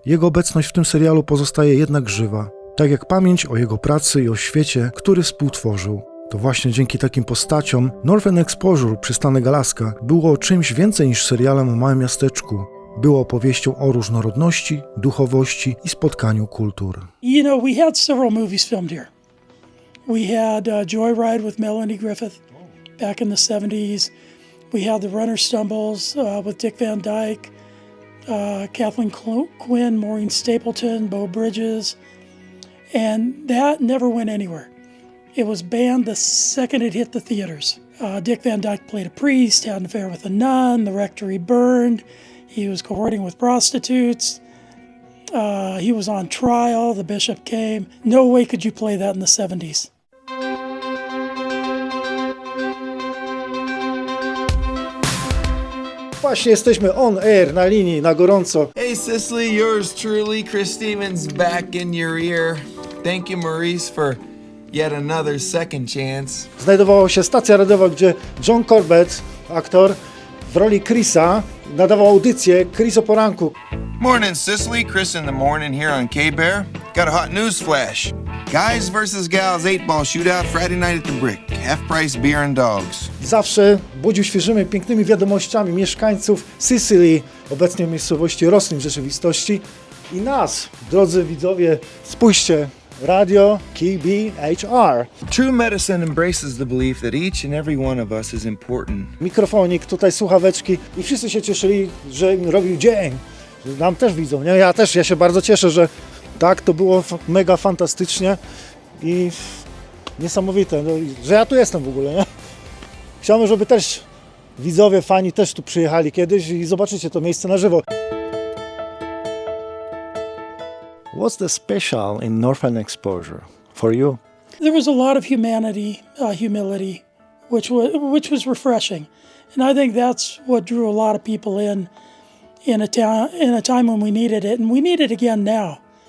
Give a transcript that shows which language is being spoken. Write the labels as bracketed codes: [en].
[pl] Jego obecność w tym serialu pozostaje jednak żywa, tak jak pamięć o jego pracy i o świecie, który współtworzył. To właśnie dzięki takim postaciom Northern Exposure, Przystanek Alaska, było czymś więcej niż serialem o małym miasteczku. Było opowieścią o różnorodności, duchowości i spotkaniu kultur. [en] You know, we had several movies filmed here. We had Joyride with Melanie Griffith back in the 70s. We had The Runner Stumbles with Dick Van Dyke, Kathleen Quinn, Maureen Stapleton, Beau Bridges, and that never went anywhere. It was banned the second it hit the theaters. Dick Van Dyke played a priest, had an affair with a nun, the rectory burned, he was cohorting with prostitutes, he was on trial, the bishop came. No way could you play that in the 70s. [pl] Właśnie jesteśmy on air, na linii, na gorąco. [en] Hey Cicely, yours truly, Chris Stevens, back in your ear. Thank you, Maurice, for yet another second chance. [pl] Znajdowała się stacja radiowa, gdzie John Corbett, aktor, w roli Chrisa nadawał audycję Chris o poranku. [en] Morning, Cicely. Chris in the morning here on K-Bear. Got a hot news flash. Guys versus gals 8-ball shootout Friday night at the Brick. Half price beer and dogs. [pl] Zawsze budził świeżymi, pięknymi wiadomościami mieszkańców Sicily, obecnie w miejscowości Roslin w rzeczywistości. I nas, drodzy widzowie, spójrzcie, radio KBHR. [en] True medicine embraces the belief that each and every one of us is important. [pl] Mikrofonik, tutaj słuchaweczki i wszyscy się cieszyli, że im robił dzień. Że nam też widzą, nie? Ja się bardzo cieszę, że tak, to było mega fantastycznie i niesamowite, no, że ja tu jestem w ogóle, nie? Chciałbym, żeby też widzowie, fani też tu przyjechali kiedyś i zobaczycie to miejsce na żywo. [en] What's the special in Northern Exposure for you? There was a lot of humanity, humility, which was refreshing, and I think that's what drew a lot of people in a time when we needed it, and we need it again now.